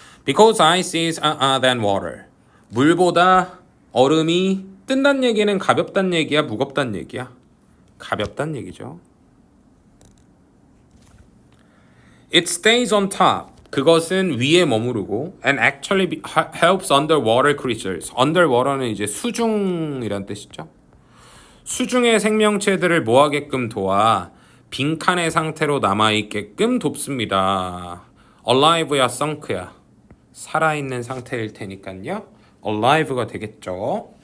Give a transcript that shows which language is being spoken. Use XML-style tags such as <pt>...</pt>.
<en>Because ice is than water.</en> <ko>물보다 얼음이 뜬다는 얘기는 가볍다는 얘기야, 무겁다는 얘기야? 가볍다는 얘기죠.</ko> <en>It stays on top.</en> <ko>그것은 위에 머무르고</ko> <en>and actually helps underwater creatures.</en> <ko>underwater는 이제 수중이란 뜻이죠. 수중의 생명체들을 뭐하게끔 도와 빈칸의 상태로 남아있게끔 돕습니다. alive야 sunk야 살아있는 상태일 테니까요. alive가 되겠죠.</ko>